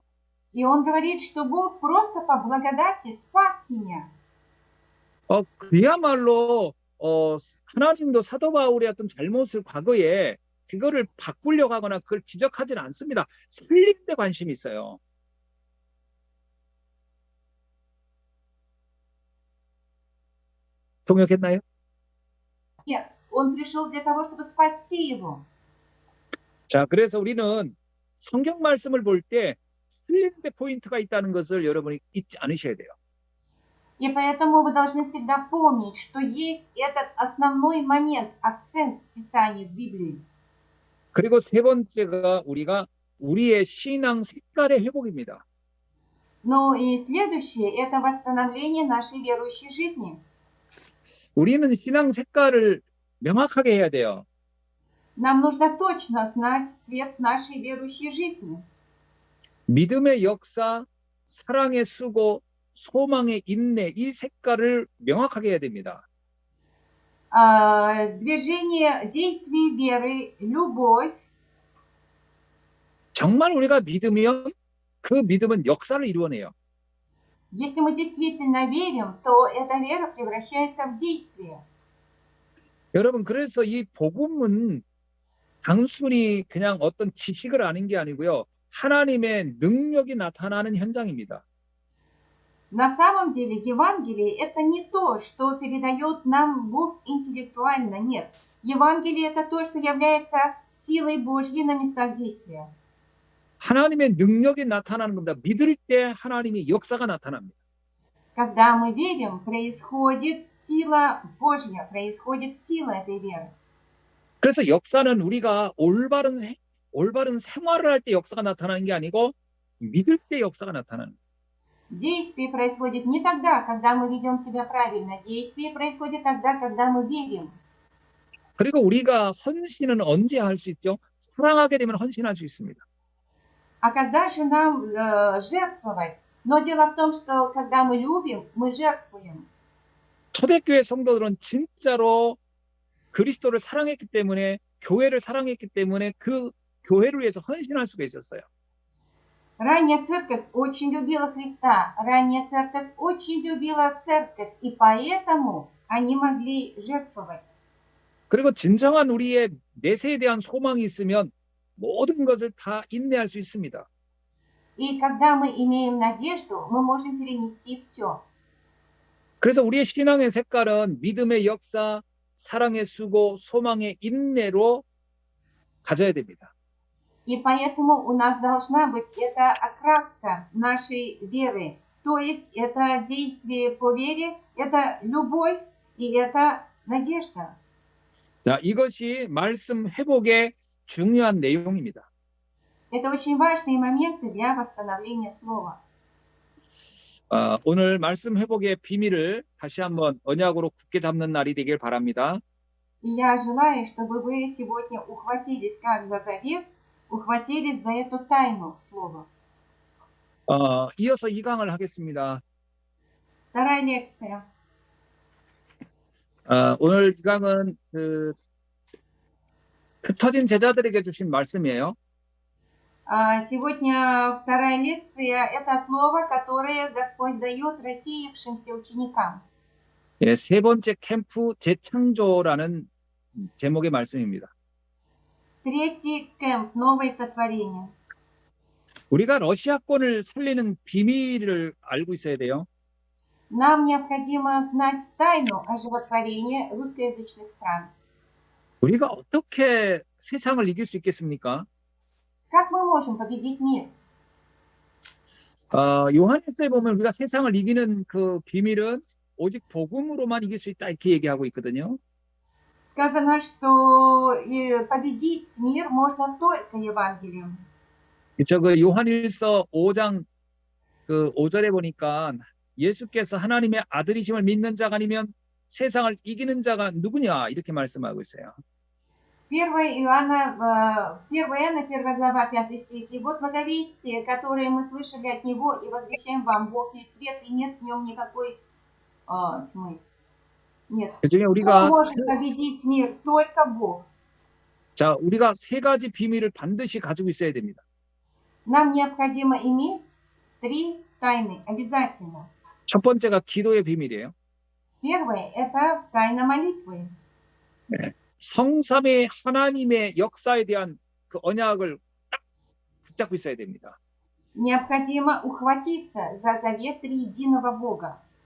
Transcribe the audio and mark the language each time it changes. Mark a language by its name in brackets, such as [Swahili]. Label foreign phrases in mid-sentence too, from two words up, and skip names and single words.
[Russian] И он говорит, что Бог просто по благодати спас меня. [Korean] 그야말로 하나님도 사도 바울의 어떤 잘못을 과거에 그거를 바꾸려고 하거나 그걸 지적하지는 않습니다. 살리는 데 관심이 있어요. 동역했나요? [Russian] Нет, он пришел для того, чтобы спасти его. [Korean] 자, 그래서 우리는 성경 말씀을 볼 때 살리는 데 포인트가 있다는 것을 여러분이 잊지 않으셔야 돼요. [Russian] И поэтому вы должны всегда помнить, что есть этот основной момент, акцент в Писании, в Библии. [Korean] 그리고 세 번째가 우리의 신앙 색깔의 회복입니다. [Russian] Ну и следующее – это восстановление нашей верующей жизни. [Korean] 우리는 신앙 색깔을 명확하게 해야 돼요. [Russian] Нам нужно точно знать цвет нашей верующей жизни. [Korean] 믿음의 역사, 사랑의 수고, 소망의 인내, 이 색깔을 명확하게 해야 됩니다. [Russian] Движение действий веры, любовь. [Korean] 정말 우리가 믿으면 그 믿음은 역사를 이루어내요. [Russian] Если мы действительно верим, то эта вера превращается в действие. [Korean] 여러분, 그래서 이 복음은 단순히 그냥 어떤 지식을 아는 게 아니고요. 하나님의 능력이 나타나는 현장입니다. [Russian] На самом деле Евангелие – это не то, что передает нам Бог интеллектуально, нет. Евангелие – это то, что является силой Божьей на местах действия. [Korean] 하나님의 능력이 나타나는 겁니다. 믿을 때 하나님의 역사가 나타납니다. [Russian] Когда мы верим, происходит сила Божья, происходит сила этой веры. [Korean] 그래서 역사는 우리가 올바른 생활을 할 때 역사가 나타나는 게 아니고 믿을 때 역사가 나타나는 거예요. [Russian] Действие происходит не тогда, когда мы ведем себя правильно. Действие происходит тогда, когда мы верим. [Korean] 그리고 우리가 헌신은 언제 할 수 있죠? 사랑하게 되면 헌신할 수 있습니다. [Russian] А когда же нам жертвовать? Но дело в том, что когда мы любим, мы жертвуем. [Korean] 초대교회 성도들은 진짜로 그리스도를 사랑했기 때문에, 교회를 사랑했기 때문에 그 교회를 위해서 헌신할 수가 있었어요. [Russian] Ранняя церковь очень любила Христа, ранняя церковь очень любила церковь, и поэтому они могли жертвовать. [Korean] 그리고 진정한 우리의 내세에 대한 소망이 있으면 모든 것을 다 인내할 수 있습니다. [Russian] И когда мы имеем надежду, мы можем перенести все. [Korean] 그래서 우리의 신앙의 색깔은 믿음의 역사, 사랑의 수고, 소망의 인내로 가져야 됩니다. [Russian] И поэтому у нас должна быть эта окраска нашей веры. То есть это действие по вере, это любовь и это надежда. [Korean] 자, 이것이 말씀 회복의 중요한 내용입니다. [Russian] Это очень важные моменты для восстановления слова. [Korean] 오늘 말씀 회복의 비밀을 다시 한번 언약으로 굳게 잡는 날이 되길 바랍니다. [Russian] И я желаю, чтобы вы сегодня ухватились как за завет, ухватились за эту тайну слова. [Korean] 이어서 2강을 하겠습니다. [Russian] Вторая лекция. [Korean] 오늘 이 강은 흩어진 제자들에게 주신 말씀이에요. [Russian] Сегодня вторая лекция – это слово, которое Господь дает рассеявшимся ученикам. [Korean] 예, 세 번째 캠프 재창조라는 제목의 말씀입니다. [Russian] Третий кэмп – новое сотворение. [Korean] 우리가 러시아권을 살리는 비밀을 알고 있어야 돼요. [Russian] Нам необходимо знать тайну оживотворения русскоязычных стран. [Korean] 우리가 어떻게 세상을 이길 수 있겠습니까? [Russian] Как мы можем победить мир? [Korean] 요한일서에 보면 우리가 세상을 이기는 그 비밀은 오직 복음으로만 이길 수 있다 이렇게 얘기하고 있거든요. [Russian] Сказано, что победить мир можно только Евангелием. [Korean] 그 요한일서 5장 5절에 보니까 예수께서 하나님의 아들이심을 믿는 자가 아니면 세상을 이기는 자가 누구냐 이렇게 말씀하고 있어요. [Russian] 1 Иоанна, 1 глава, 5 стих. И вот благовестие, которое мы слышали от Него, и возвещаем вам, Бог есть свет, и нет в нем никакой тьмы. Нет. [Korean] 그중에 [Russian] Кто [Korean] 우리가 [Russian] может победить мир? Только Бог. [Korean] 우리가 세 가지 비밀을 반드시 가지고 있어야 됩니다. [Russian] Нам необходимо иметь 3 тайны, обязательно. [Korean] 첫 번째가 기도의 비밀이에요. [Russian] Первое – это тайна молитвы. [Korean] 성삼의 하나님의 역사에 대한 그 언약을 딱 붙잡고 있어야 됩니다. [Russian] Необходимо ухватиться за завет триединого Бога.